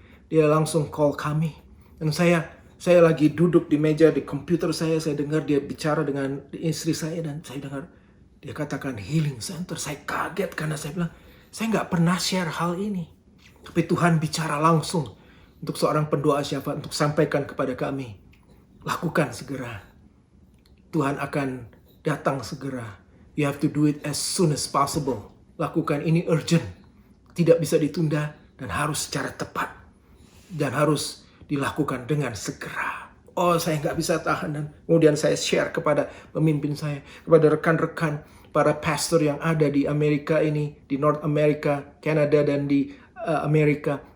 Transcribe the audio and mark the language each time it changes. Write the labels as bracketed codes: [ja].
[id] Dia langsung call kami. Dan saya lagi duduk di meja di komputer saya dengar dia bicara dengan istri saya, dan saya dengar dia katakan Healing Center. Saya kaget karena saya bilang, saya nggak pernah share hal ini. Tapi Tuhan bicara langsung untuk seorang pendoa siapa, untuk sampaikan kepada kami. Lakukan segera. Tuhan akan datang segera. [en] You have to do it as soon as possible. [id] Lakukan ini urgent. Tidak bisa ditunda dan harus secara tepat. Dan harus dilakukan dengan segera. Oh, saya nggak bisa tahan. Dan kemudian saya share kepada pemimpin saya, kepada rekan-rekan, para pastor yang ada di Amerika ini, di North America, Canada, dan di Amerika.